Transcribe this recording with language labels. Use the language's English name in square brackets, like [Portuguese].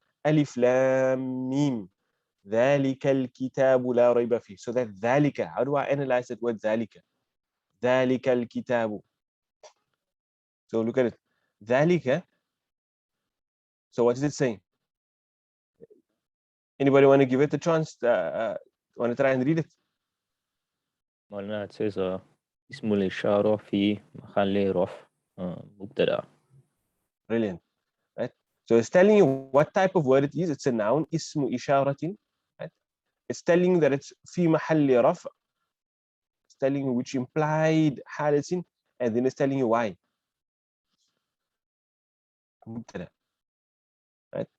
[Arabic] Alif Lam Mim. ذَلِكَ الْكِتَابُ لَا رَيْبَ فِيهِ. [English] So that ذَلِكَ, how do I analyze that word ذَلِكَ? [Arabic] ذَلِكَ الْكِتَابُ. [English] So look at it. ذَلِكَ. So what is it saying? Anybody want to give it a chance? Want to try and read it? It says [Arabic] اسم الإشارة في محل رفع مبتدأ. [English] Brilliant. Right? So it's telling you what type of word it is. It's a noun, اسم إشارة. Right? It's telling you that it's [Arabic] في محل رفع. [English] It's telling you which implied حال it's in, and then it's telling you why. مبتدأ. Right?